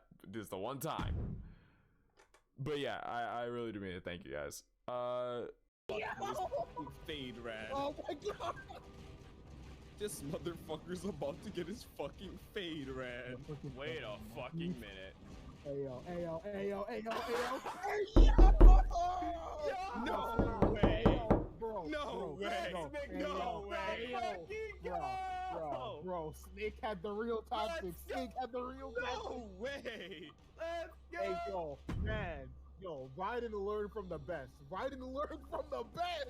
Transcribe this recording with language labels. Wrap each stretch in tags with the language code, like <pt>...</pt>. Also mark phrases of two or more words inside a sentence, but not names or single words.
<en>This is the one time. But yeah, I really do mean it. Thank you guys. Fade rad. Oh my god! This motherfucker's about to get his fucking fade rad. Wait a fucking minute. Ayo, ayo, ayo, ayo, ayo, ayo! No way! No way! No way! Bro, Snake had the real tactics. Snake had the real tactics. No way! Let's go! Hey, yo, man. Yo, ride and learn from the best. Ride and learn from the best.</en>